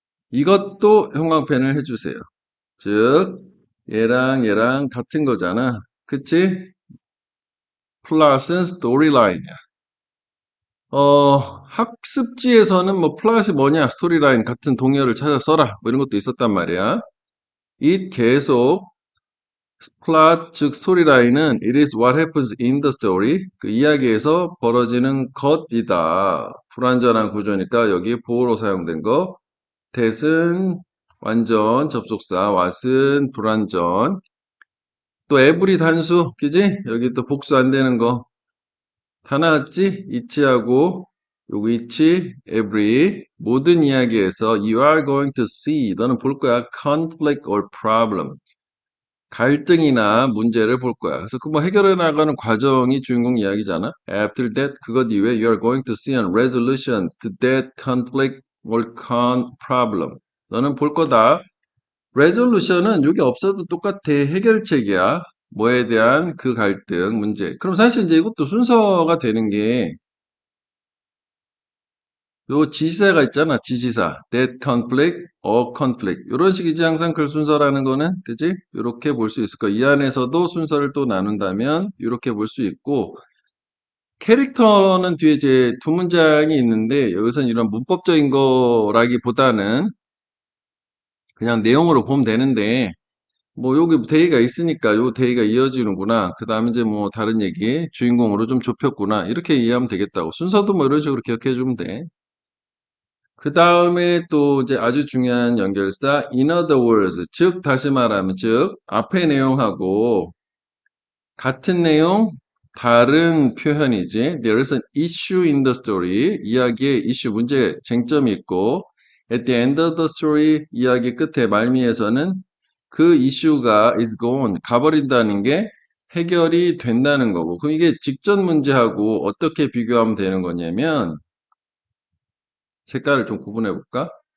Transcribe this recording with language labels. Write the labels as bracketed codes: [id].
[ko] 이것도 형광펜을 해주세요. 즉, 얘랑 같은 거잖아. 그치? 플롯은 스토리 라인이야. 학습지에서는 뭐 플롯이 뭐냐, 스토리 라인 같은 동요를 찾아 써라. 뭐 이런 것도 있었단 말이야. 이 계속 플롯, 즉 스토리 라인은 [en] it is what happens in the story. [ko] 그 이야기에서 벌어지는 것이다. 불완전한 구조니까 여기 보호로 사용된 거. that은 완전 접속사, what은 불완전. 또 every 단수, 그지? 여기 또 복수 안 되는 거. 다 나왔지? it하고 요거 it, every 모든 이야기에서 [en] you are going to see [ko] 너는 볼 거야 [en] conflict or problem [ko] 갈등이나 문제를 볼 거야. 그래서 그 뭐 해결해 나가는 과정이 주인공 이야기잖아. [en] After that [ko] 그것 이후에 [en] you are going to see a resolution to that conflict or problem. [ko] 너는 볼 거다. resolution은 여기 없어도 똑같아. 해결책이야. 뭐에 대한 그 갈등, 문제. 그럼 사실 이제 이것도 순서가 되는 게 요 지시사가 있잖아. 지시사. [en] that conflict, a conflict. [ko] 이런 식이지 항상 글 순서라는 거는. 그지? 이렇게 볼 수 있을 거야. 이 안에서도 순서를 또 나눈다면 이렇게 볼 수 있고 캐릭터는 뒤에 이제 두 문장이 있는데 여기서는 이런 문법적인 거라기보다는 그냥 내용으로 보면 되는데 뭐 여기 대의가 있으니까 요 대의가 이어지는구나. 그 다음에 이제 뭐 다른 얘기 주인공으로 좀 좁혔구나. 이렇게 이해하면 되겠다고. 순서도 뭐 이런 식으로 기억해 주면 돼. 그 다음에 또 이제 아주 중요한 연결사 [en] in other words, [ko] 즉 다시 말하면 즉 앞의 내용하고 같은 내용 다른 표현이지. [en] There is an issue in the story. [ko] 이야기에 이슈 문제 쟁점이 있고 [en] at the end of the story [ko] 이야기 끝에 말미에서는 그 이슈가 [en] is gone [ko] 가버린다는 게 해결이 된다는 거고. 그럼 이게 직전 문제하고 어떻게 비교하면 되는 거냐면 색깔을 좀 구분해 볼까?